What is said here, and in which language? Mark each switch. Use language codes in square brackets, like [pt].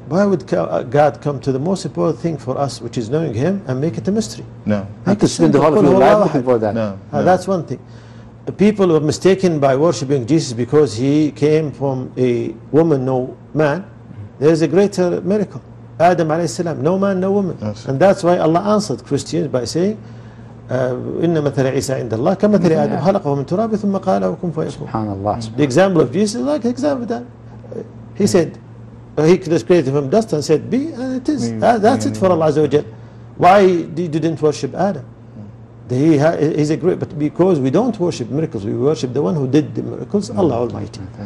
[en] Why would God come to the most important thing for us, which is knowing him, and make it a mystery? No. You could spend the whole of your life looking for that. No. That's one thing. People were mistaken by worshipping Jesus because he came from a woman, no man. There's a greater miracle. Adam alayhi salam, no man, no woman. [ar] And that's why Allah answered Christians by saying, إِنَّ مَثَلَ عِيسَىٰ عِنْدَ اللَّهِ كَمَثَلِ آدَمَ خَلَقَهُ مِنْ تُرَابٍ ثُمَّ قَالَ وَكُنْ فَيَكُونُ. SubhanAllah. [en] The example of Jesus is like an example of that. He said, he just created from dust and said, be, and it is. That's it for Allah Azza wa Jal. Why didn't worship Adam? He's a great, but because we don't worship miracles, we worship the one who did the miracles, Allah Almighty.